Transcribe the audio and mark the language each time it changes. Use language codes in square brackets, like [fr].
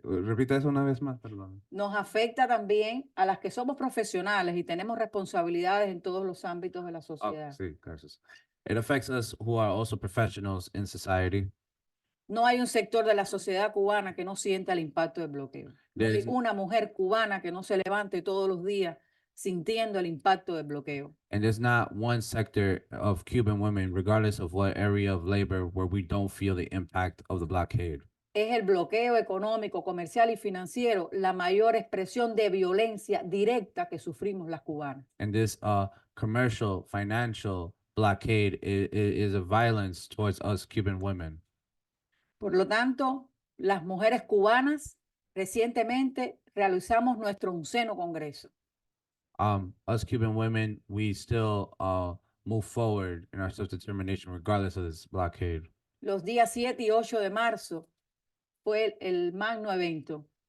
[es] Repita eso una vez más, perdón. Nos afecta también a las que somos profesionales y tenemos responsabilidades en todos los ámbitos de la Oh, sociedad. sí, gracias. [en] It affects us who are also professionals in society. [es] No hay un sector de la sociedad cubana que no sienta el impacto del bloqueo. No hay [en] There's- [es] una mujer cubana que no se levante todos los días sintiendo el impacto del bloqueo. [en] And there's not one sector of Cuban women, regardless of what area of labor, where we don't feel the impact of the blockade. [es] Es el bloqueo económico, comercial y financiero la mayor expresión de violencia directa que sufrimos las cubanas. [en] And this commercial, financial blockade is a violence towards us Cuban women. [es] Por lo tanto, las mujeres cubanas recientemente realizamos nuestro 11º Congreso. [en] Us Cuban women, we still move forward in our self-determination regardless of this blockade. [es] Los días 7 y 8 de marzo fue el magno evento.